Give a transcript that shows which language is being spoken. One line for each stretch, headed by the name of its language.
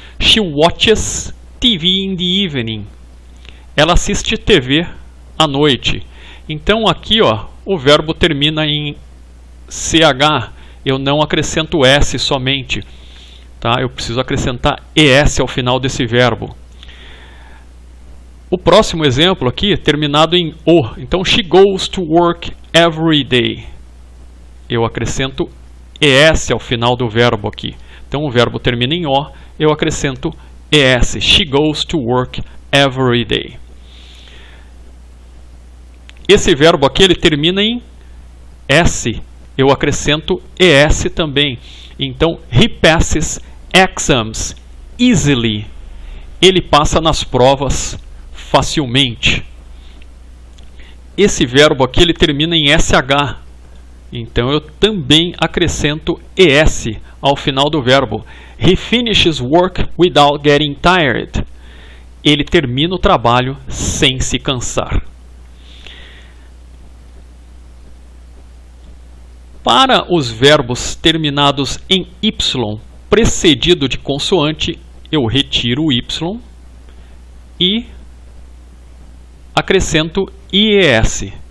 English: She watches TV in the evening.
Portuguese: Ela assiste TV à noite. Então aqui, ó, o verbo termina em CH. Eu não acrescento S somente. Tá? Eu preciso acrescentar ES ao final desse verbo. O próximo exemplo aqui é terminado em O.
English: Então, she goes to work every day.
Portuguese: Eu acrescento ES ao final do verbo aqui. Então, o verbo termina em O. Eu acrescento ES.
English: She goes to work every day.
Portuguese: Esse verbo aqui ele termina em S. Eu acrescento ES também. Então,
English: he passes exams easily.
Portuguese: ele passa nas provas facilmente. Esse verbo aqui ele termina em SH, então eu também acrescento ES ao final do verbo.
English: He finishes work without getting tired.
Portuguese: Ele termina o trabalho sem se cansar. Para os verbos terminados em Y, precedido de consoante, eu retiro o Y e acrescento IES.